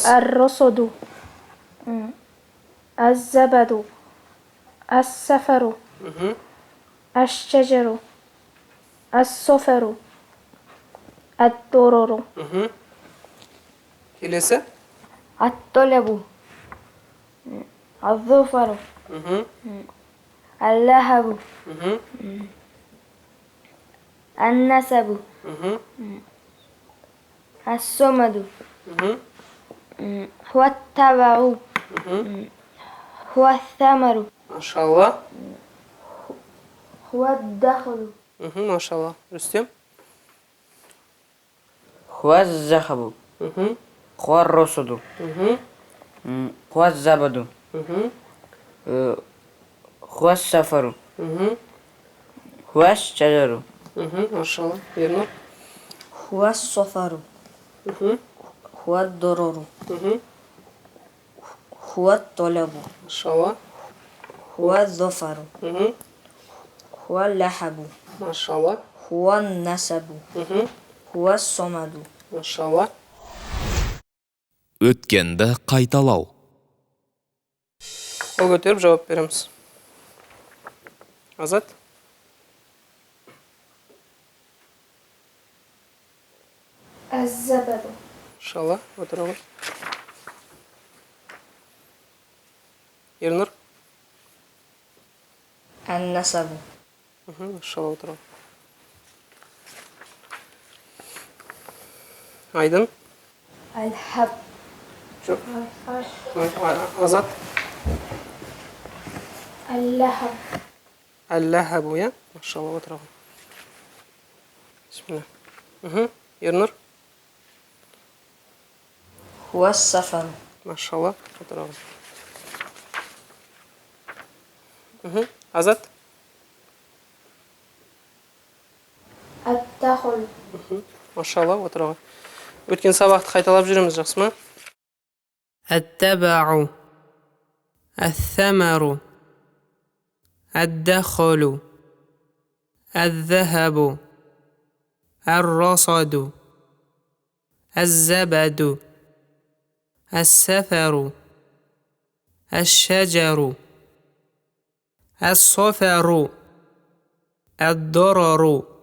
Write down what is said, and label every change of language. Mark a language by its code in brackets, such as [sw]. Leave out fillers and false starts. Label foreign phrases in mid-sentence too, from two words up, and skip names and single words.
[ar] الرصد الزبد السفر الشجر الصفر الضرر, [kk] Келесі? [ar] الطلب الظفر, اللهب النسب الصمد هو التبع هو الثمر, [kk] Машалла. [ar] هو الدخل, [kk] Машалла. Рүстем? [ar] هو الزخب هو الرصد هو الزبد هو السفر هو الشجر [kk] Машалла. Ернұр? [ar] هو الصفر هو الضرر هو الطلب [kk] Машалла. [ar] هو الظفر هو اللحب [kk] Машалла. [ar] هو النسب هو الصمد [kk] Машалла. Өткенді қайталау. Қол көтеріп жауап береміз. Азат? [ar] الزبد, [kk] Машалла. Отыра ғой. Ернұр? [ar] النسب [kk] Машалла. Отыра ғой. Айдын? [ar] الهب, [kk] Жоқ. Азат? [ar] اللهب, [kk] Al-лахабу, Машалла. Отыра ғой. Бисмилlah. Ернұр? [ar] هو السفر [kk] Машалла. Отыра ғой. Азат? [ar] التخل, [kk] Машалла. Отыра ғой. Өткен сабақты қайталап жүреміз, жақсы ма? [ar] التبع الثمر الدخل الذهب الرصد الزبد السفر الشجر الصفر الضرر,